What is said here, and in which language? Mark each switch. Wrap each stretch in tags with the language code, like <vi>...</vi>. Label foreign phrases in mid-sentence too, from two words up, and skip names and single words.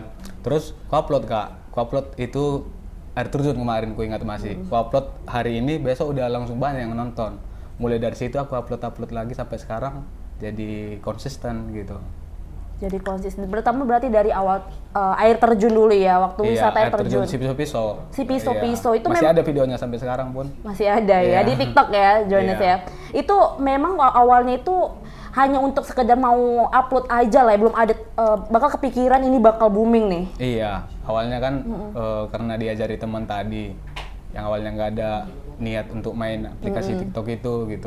<id>Terus ku upload Kak, ku upload itu air terjun kemarin, ku ingat masih. Ku upload hari ini, besok udah langsung banyak yang nonton. Mulai dari situ aku upload lagi sampai sekarang, jadi konsisten gitu. Jadi konsisten. Pertama berarti dari awal air terjun dulu ya, waktu wisata air terjun. Si piso-piso. Si piso-piso itu masih ada videonya sampai sekarang pun. Masih ada ya di TikTok ya, Jones ya. Itu memang awalnya itu hanya untuk sekedar mau upload aja lah, belum ada bakal kepikiran ini bakal booming nih. Iya, awalnya kan karena diajari teman tadi. yang awalnya nggak ada niat untuk main aplikasi TikTok itu gitu.</id>